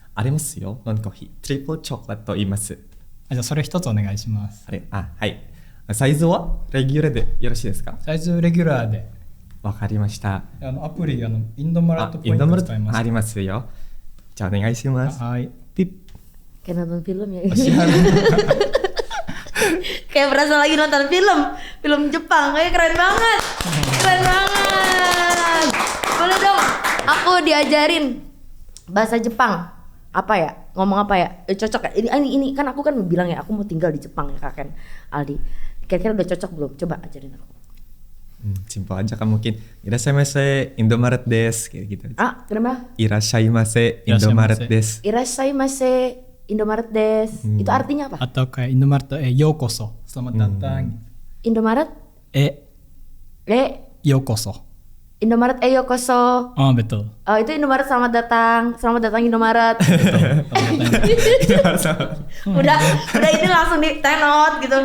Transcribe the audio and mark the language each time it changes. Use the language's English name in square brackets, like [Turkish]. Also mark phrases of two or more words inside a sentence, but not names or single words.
[Japanese] ありますよ。ノンコーヒー。トリプルチョコレート言います。じゃあそれ一つお願いします。はい。サイズはレギュラーでよろしいですか？サイズレギュラーで。わかりました。アプリインドマラットポイント使います。ありますよ。じゃあお願いします。はい。ピッ。 [Indonesian] Kayak nonton film ya. Siap. Kayak berasa lagi nonton film Jepang. Kayak keren banget. Boleh dong aku diajarin bahasa Jepang. Apa ya? Ngomong apa ya? Cocok ya? Ini kan aku kan bilang ya aku mau tinggal di Jepang ya Kak Ken, Aldi. Kira-kira udah cocok belum? Coba ajarin aku. Simpel aja kan mungkin. [Japanese] いらっしゃいませ Indomaret です [Indonesian] kayak gitu. Kenapa? [Japanese] いらっしゃいませ Indomaret です. いらっしゃいませ Indomaret です. [Indonesian] Itu artinya apa? Atau kayak Indomaret yokoso, selamat datang. Indomaret? Yokoso. Indomaret yokoso. Oh betul. Oh itu Indomaret selamat datang Indomaret. udah ini langsung di tenot gitu.